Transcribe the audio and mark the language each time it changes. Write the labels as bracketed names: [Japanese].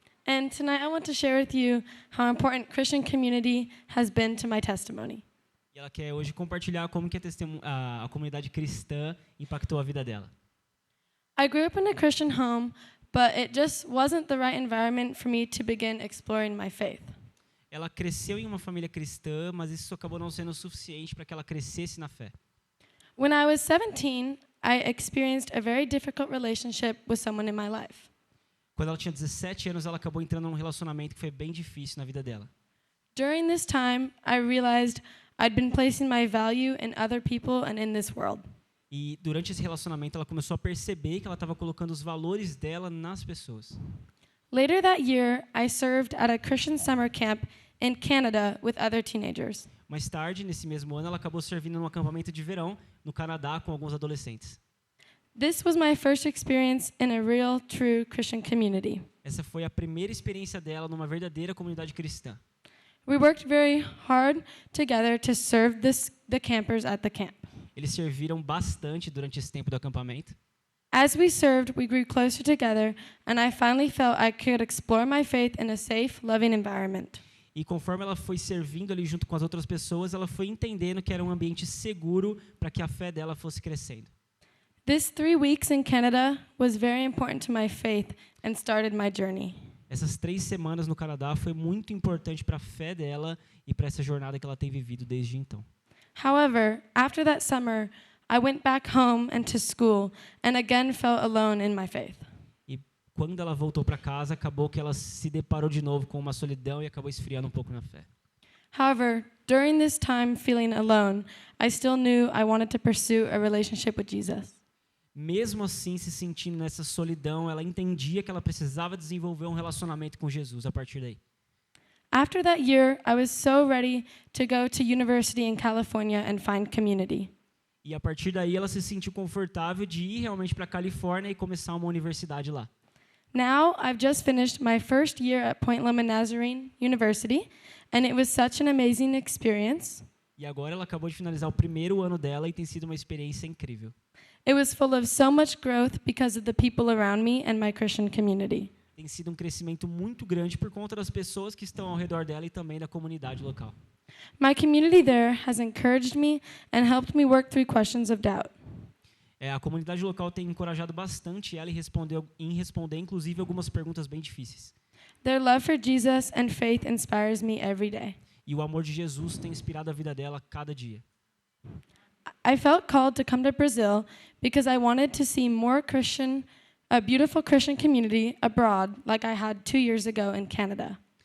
[English] and tonight I want to share with you how important Christian community has been to my testimony. [Portuguese] E ela quer hoje compartilhar como que a comunidade cristã impactou a vida dela. [English] I grew up in a Christian home, but it just wasn't the right environment for me to begin exploring my faith. [Portuguese] Ela cresceu em uma família cristã, mas isso acabou não sendo o suficiente para que ela crescesse na fé. [English] When I was 17, I experienced a very difficult relationship with someone in my life. [Portuguese] Quando ela tinha 17 anos, ela acabou entrando num relacionamento que foi bem difícil na vida dela. [English] During this time, I realized I'd been placing my value in other people and in this world. [Portuguese] E durante esse relacionamento, ela começou a perceber que ela estava colocando os valores dela nas pessoas. [English] Later that year, I served at a Christian summer camp in Canada with other teenagers. [Portuguese] Mais tarde, nesse mesmo ano, ela acabou servindo num acampamento de verão no Canadá com alguns adolescentes. [English] This was my first experience in a real, true Christian community. [Portuguese] Essa foi a primeira experiência dela numa verdadeira comunidade cristã. [English] We worked very hard together to serve the campers at the camp. [Portuguese] Eles serviram bastante durante esse tempo do acampamento. [English] As we served, we grew closer together, and I finally felt I could explore my faith in a safe, loving environment. [Portuguese] E conforme ela foi servindo ali junto com as outras pessoas, ela foi entendendo que era um ambiente seguro para que a fé dela fosse crescendo. [English] This 3 weeks in Canada was very important to my faith and started my journey. [Portuguese] Essas 3 semanas no Canadá foi muito importante para a fé dela e para essa jornada que ela tem vivido desde então. [English] However, after that summer, I went back home and to school and again felt alone in my faith. [Portuguese] E quando ela voltou para casa, acabou que ela se deparou de novo com uma solidão e acabou esfriando um pouco na fé. [English] However, during this time feeling alone, I still knew I wanted to pursue a relationship with Jesus. [Portuguese] Mesmo assim, se sentindo nessa solidão, ela entendia que ela precisava desenvolver um relacionamento com Jesus a partir daí. [English] After that year, I was so ready to go to university in California and find community. [Portuguese] E a partir daí ela se sentiu confortável de ir realmente para a Califórnia e começar uma universidade lá. [English] Now, I've just finished my first year at Point Loma Nazarene University, and it was such an amazing experience. [Portuguese] E agora ela acabou de finalizar o primeiro ano dela e tem sido uma experiência incrível. [English] It was full of so much growth because of the people around me and my Christian community. [Portuguese] Tem sido um crescimento muito grande por conta das pessoas que estão ao redor dela e também da comunidade local. [English] My community there has encouraged me and helped me work through questions of doubt. [Portuguese] A comunidade local tem encorajado bastante ela em responder, inclusive, algumas perguntas bem difíceis. [English] Their love for Jesus and faith inspires me every day. [Portuguese] E o amor de Jesus tem inspirado a vida dela a cada dia. [English] I felt called to come to Brazil because I wanted to see a beautiful Christian community abroad like I had 2 years ago in Canada.